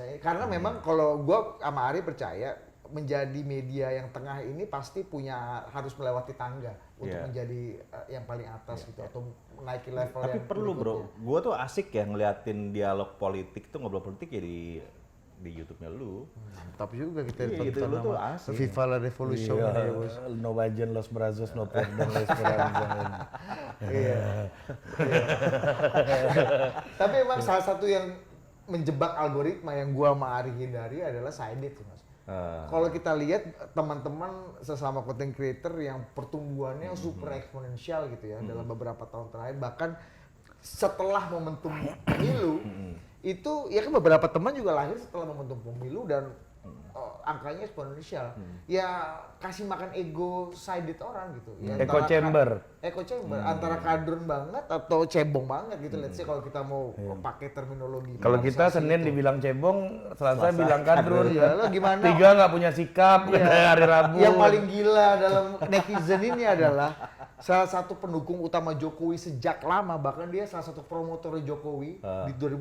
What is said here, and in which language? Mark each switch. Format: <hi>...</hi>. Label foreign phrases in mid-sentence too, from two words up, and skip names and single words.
<id>Karena memang kalau gua sama Ari percaya menjadi media yang tengah ini pasti harus melewati tangga untuk Iya. menjadi yang paling atas gitu atau menaiki level Tapi yang perlu bro, berikutnya. gue tuh asik ya ngeliatin dialog politik tuh, ngobrol politik ya di YouTube-nya lu. Mantap juga kita Iya, gitu, lu tuh asik.</id> <es>Viva la Revolution</es> <id>Iya, ya, bos.</id> <es>no Bajen, Los Brazos, no Perdón, La Esperanza.</es> <id>Iya. Tapi emang salah satu yang menjebak algoritma yang gua sama Ari hindari adalah side sih mas. Kalau kita lihat teman-teman sesama</id> <en>content creator</en> <id>yang pertumbuhannya super eksponensial gitu ya dalam beberapa tahun terakhir, bahkan setelah momentum pemilu itu ya kan beberapa teman juga lahir setelah momentum pemilu dan angkanya eksponensial. Ya kasih makan ego sided orang gitu. Ya,</id> <en>Echo chamber. Echo chamber</en> <id>antara kadrun banget atau cebong banget gitu.</id> <en>Let's say</en> <id>kalau kita mau pakai terminologi. Kalau kita polarisasi Senin itu. dibilang cebong, Selasa bilang kadrun. Iya, lo gimana? Tiga nggak punya sikap, hari Rabu. Yang paling gila dalam netizen ini adalah salah satu pendukung utama Jokowi sejak lama, bahkan dia salah satu promotor Jokowi di 2014</id>